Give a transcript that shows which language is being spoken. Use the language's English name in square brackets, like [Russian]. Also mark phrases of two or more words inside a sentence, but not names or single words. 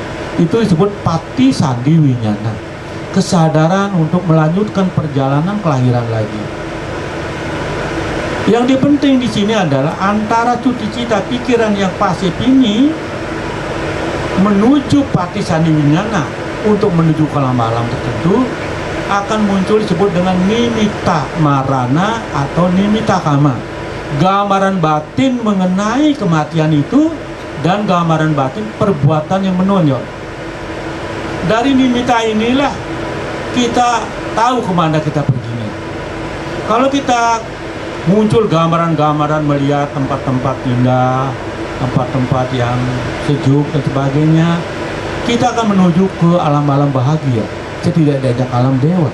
[Indonesian] Itu disebut [Pali] pati sandi winyana, [Indonesian] kesadaran untuk melanjutkan perjalanan kelahiran lagi. Yang penting di sini adalah antara [Pali] cuti cita [Indonesian] pikiran yang pasif ini menuju [Pali] pati sandi winyana [Indonesian] untuk menuju ke alam tertentu akan muncul disebut dengan [Pali] nimitta marana [Indonesian] atau [Pali] nimitta kama. [Indonesian] Gambaran batin mengenai kematian itu dan gambaran batin perbuatan yang menonjol. Dari nimitta inilah kita tahu kemana kita perginya. Kalau kita muncul gambaran-gambaran melihat tempat-tempat indah, tempat-tempat yang sejuk dan sebagainya, kita akan menuju ke alam-alam bahagia, setidak-tidaknya alam dewa.